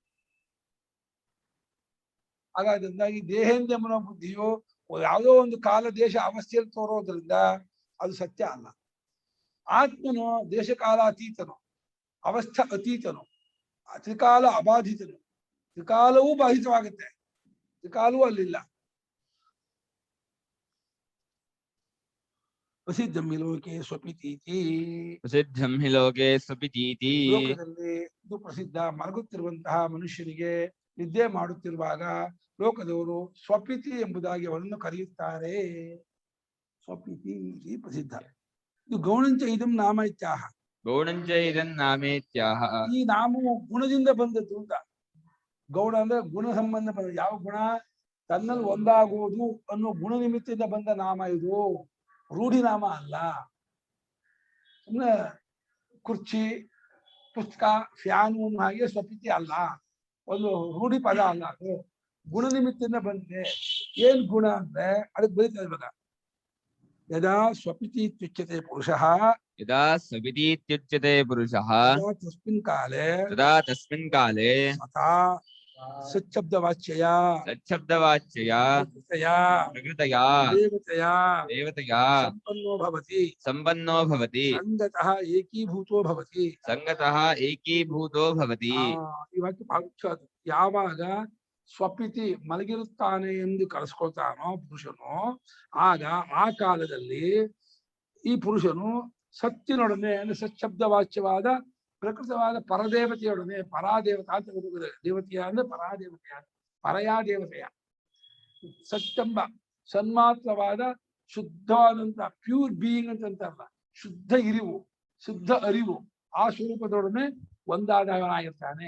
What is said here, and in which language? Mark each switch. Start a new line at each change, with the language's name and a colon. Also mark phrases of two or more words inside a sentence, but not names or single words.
Kannada: ಹಾಗಾದ್ರಿಂದ ಈ ದೇಹೇಂದ್ರಿಯ ಮನೋಬುದ್ಧಿಯು ಯಾವುದೋ ಒಂದು ಕಾಲ ದೇಶ ಅವಸ್ಥೆಯಲ್ಲಿ ತೋರೋದ್ರಿಂದ ಅದು ಸತ್ಯ ಅಲ್ಲ. ಆತ್ಮನು ದೇಶಕಾಲ ಅತೀತನು, ಅವಸ್ಥಾ ಅತೀತನು, ತ್ರಿಕಾಲ ಅಬಾಧಿತನು. ತ್ರಿಕಾಲವೂ ಬಾಧಿತವಾಗುತ್ತೆ, ತ್ರಿಕಾಲವೂ ಅಲ್ಲಿಲ್ಲ.
Sanskrit: ಪ್ರಸಿದ್ಧಂ ಹಿ ಲೋಕೆ ಸ್ವಪಿತೀತಿ, ಪ್ರಸಿದ್ಧಂ ಹಿ ಲೋಕೆ ಸ್ವಪಿತೀತಿ.
Kannada: ಲೋಕದಲ್ಲಿ ಇದು ಪ್ರಸಿದ್ಧ. ಮಲಗುತ್ತಿರುವಂತಹ ಮನುಷ್ಯನಿಗೆ ನಿದ್ದೆ ಮಾಡುತ್ತಿರುವಾಗ ಲೋಕದವರು ಸ್ವಪಿತಿ ಎಂಬುದಾಗಿ ಅವರನ್ನು ಕರೆಯುತ್ತಾರೆ.
Sanskrit: ಸ್ವಪಿತಿ ಪ್ರಸಿದ್ಧ. ಇದು ಗೌಣಂಚ ಇದಂ ನಾಮ ಇತ್ಯಾಹ. ಗೌಣಂಚ ಇದಂ ನಾಮೇತ್ಯಾಹ.
Kannada: ಈ ನಾಮವು ಗುಣದಿಂದ ಬಂದದ್ದು ಅಂತ. ಗೌಣ ಅಂದ್ರೆ ಗುಣ ಸಂಬಂಧ ಬಂದ. ಯಾವ ಗುಣ? ತನ್ನಲ್ಲಿ ಒಂದಾಗುವುದು ಅನ್ನೋ ಗುಣ ನಿಮಿತ್ತದಿಂದ ಬಂದ ನಾಮ ಇದು, ರೂಢಿ ನಾಮ ಅಲ್ಲ. ಸುಮ್ಮನೆ ಕುರ್ಚಿ, ಪುಸ್ತಕ, ಫ್ಯಾನು ಹಾಗೆ ಸ್ವಪಿತಿ ಅಲ್ಲ, ಒಂದು ರೂಢಿ ಪದ ಅಲ್ಲ, ಅದು ಗುಣ ನಿಮಿತ್ತದಿಂದ ಬಂದಿದೆ. ಏನ್ ಗುಣ ಅಂದ್ರೆ ಅದಕ್ಕೆ ಬರೀತಾ ಇವಾಗ
Sanskrit: ಯದಾ ಸ್ವಪಿತಿ ಇತ್ಯುಚ್ಯತೆ ಪುರುಷಃ, ಯದಾ ಸ್ವಪಿತಿ ಇತ್ಯುಚ್ಯತೆ ಪುರುಷಃ, ತಸ್ಮಿನ್ ಕಾಲೇ ತದಾ ತಸ್ಮಿನ್ ಕಾಲೇ ತಥಾ ಸಚ್ಛಬ್ದವಾಚ್ಯಯ ಸಚ್ಛಬ್ದವಾಚ್ಯಯ ಪ್ರಕೃತಯಾ ದೇವತಯಾ ಸಂಪನ್ನೋ ಭವತಿ ಸಂಗತಃ ಏಕೀಭೂತೋ ಭವತಿ. ಸಂಗತಃ ಏಕೀಭೂತೋ ಭವತಿ.
Kannada: ಈ ವಾಕ್ಯ ಬಹಳ ಮುಖ್ಯ. ಯಾವಾಗ ಸ್ವಪಿತಿ ಮಲಗಿರುತ್ತಾನೆ ಎಂದು ಕರೆಸ್ಕೊಳ್ತಾನೋ ಪುರುಷನು, ಆಗ ಆ ಕಾಲದಲ್ಲಿ ಈ ಪುರುಷನು ಸತ್ತಿನೊಡನೆ ಅಂದ್ರೆ ಸಚ್ಛಬ್ದವಾಚ್ಯವಾದ ಪ್ರಕೃತವಾದ ಪರದೇವತೆಯೊಡನೆ, ಪರಾದೇವತಾ ಅಂತ ದೇವತೆಯ ಅಂದ್ರೆ ಪರಾದೇವತೆಯ, ಪರಯಾ ದೇವತೆಯ, ಸತ್ಯಂಬ ಸನ್ಮಾತ್ರವಾದ ಶುದ್ಧವಾದಂತ
English: pure being
Kannada: ಅಂತಂತಾರಲ್ಲ, ಶುದ್ಧ ಇರಿವು, ಶುದ್ಧ ಅರಿವು, ಆ ಸ್ವರೂಪದೊಡನೆ ಒಂದಾದವನಾಗಿರ್ತಾನೆ.